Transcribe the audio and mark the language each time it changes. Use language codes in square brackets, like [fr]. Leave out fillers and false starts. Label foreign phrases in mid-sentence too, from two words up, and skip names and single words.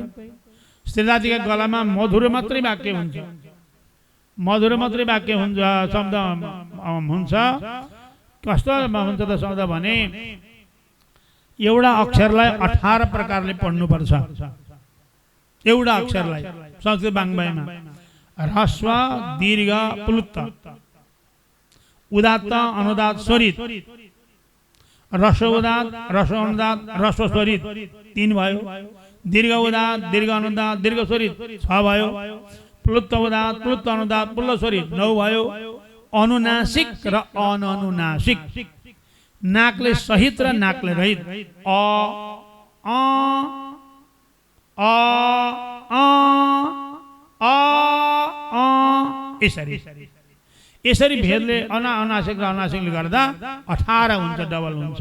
[ne] स्त्री जातिका गलामा मधुर मात्रै वाक्य हुन्छ, मधुर मात्रै वाक्य हुन्छ, शब्द हुन्छ। कस्तो हुन्छ त शब्द भने एउटा अक्षरलाई 18 प्रकारले पढ्नुपर्छ। एउटा अक्षरलाई संस्कृत वाङ्मयमा ह्रस्व, दीर्घ, प्लुत, उदात्त, अनुदात, स्वरित, रस्व उदात, रस्व अनुदात, रस्व स्वरित 3 भयो। दीर्घ उदात, दीर्घ अनुदात, दीर्घ स्वरित 6 भयो। प्लुत उदात, प्लुत अनुदात, प्लुत स्वरित 9 भयो। अनुनासिक र अननुनासिक, नाकले सहित र नाकले रहित, अ अ अ अ अ अ यसरी भेदले अनासिक र अनासिकले गर्दा 18 हुन्छ, डबल हुन्छ।